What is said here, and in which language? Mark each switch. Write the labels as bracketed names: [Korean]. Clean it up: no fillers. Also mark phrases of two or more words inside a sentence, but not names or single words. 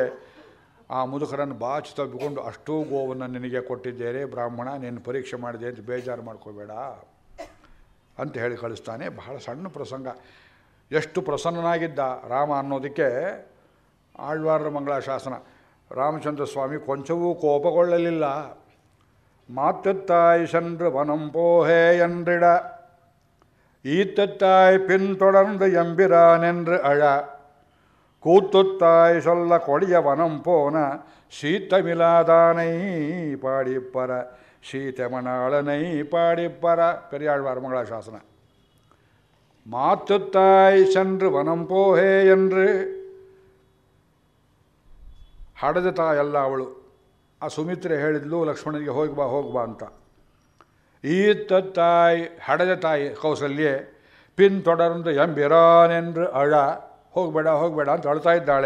[Kannada] ಆ ಮುದುಕರನ್ನು ಬಾಚಿ ತಬ್ಬಿಕೊಂಡು, ಅಷ್ಟೂ ಗೋವನ್ನು ನಿನಗೆ ಕೊಟ್ಟಿದ್ದೇನೆ ಬ್ರಾಹ್ಮಣ, ನಿನ್ನ ಪರೀಕ್ಷೆ ಮಾಡಿದೆ ಅಂತ ಬೇಜಾರು ಮಾಡ್ಕೋಬೇಡ ಅಂತ ಹೇಳಿ ಕಳಿಸ್ತಾನೆ. ಬಹಳ ಸಣ್ಣ ಪ್ರಸಂಗ. ಎಷ್ಟು ಪ್ರಸನ್ನನಾಗಿದ್ದ ರಾಮ ಅನ್ನೋದಕ್ಕೆ ಆಳ್ವಾರರ ಮಂಗಳಾಶಾಸನ. ರಾಮಚಂದ್ರ ಸ್ವಾಮಿ ಕೊಂಚವೂ ಕೋಪಗೊಳ್ಳಲಿಲ್ಲ. [Tamil] மாத்துத்தாய் சென்று வனம் போகே என்றிட ஈத்துத்தாய் பின்தொடர்ந்து எம்பிரான் என்று அழ கூத்துத்தாய் சொல்ல கொடிய வனம் போன சீத்தமிலாதானை பாடிப்பற சீத்தமணாளனை பாடிப்பற. பெரியாழ்வார் மங்களாசாசன. மாத்துத்தாய் சென்று வனம் போகே என்று, [Kannada] ಹಡದ ತಾಯಲ್ಲ ಅವಳು. ಆ ಸುಮಿತ್ರೆ ಹೇಳಿದ್ಲು ಲಕ್ಷ್ಮಣನಿಗೆ ಹೋಗ್ಬಾ ಹೋಗ್ಬಾ ಅಂತ. ಈತ ತಾಯಿ, ಹಡದ ತಾಯಿ ಕೌಸಲ್ಯೆ, [Tamil] பின்தொடர்ந்து எம்பிரானென்று அழ, [Kannada] ಹೋಗಬೇಡ ಹೋಗಬೇಡ ಅಂತ ಅಳ್ತಾ ಇದ್ದಾಳೆ.